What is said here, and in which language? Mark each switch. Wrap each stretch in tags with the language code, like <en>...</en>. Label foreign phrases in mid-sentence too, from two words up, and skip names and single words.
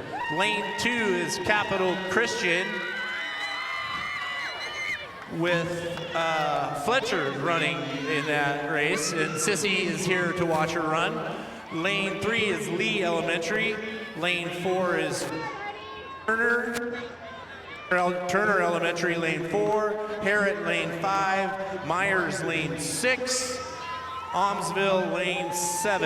<en>Lane 2 is Capital Christian with Fletcher running in that race, and Sissy is here to watch her run. Lane 3 is Lee Elementary. Lane 4 is Turner. Turner Elementary, lane 4, Harrod, lane 5, Myers, lane 6, Almsville, lane 7.</en>